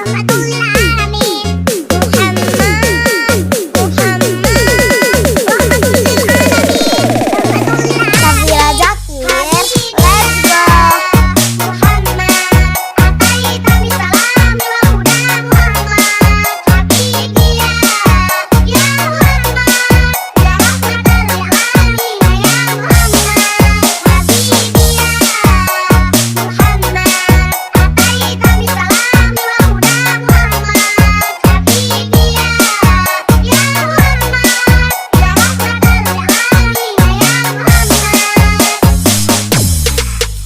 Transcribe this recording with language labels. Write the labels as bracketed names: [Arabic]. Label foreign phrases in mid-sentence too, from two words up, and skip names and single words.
[Arabic] محمد رحمة للعالمين [English] Syafira Zakir, let's go. [Arabic] محمد أتيت بالسلام والهدى محمد حبيبي يا محمد يا رحمة للعالمين يا محمد حبيبي محمد أتيت بالسلام والهدى محمد حبيبي يا محمد يا رحمة للعالمين يا محمد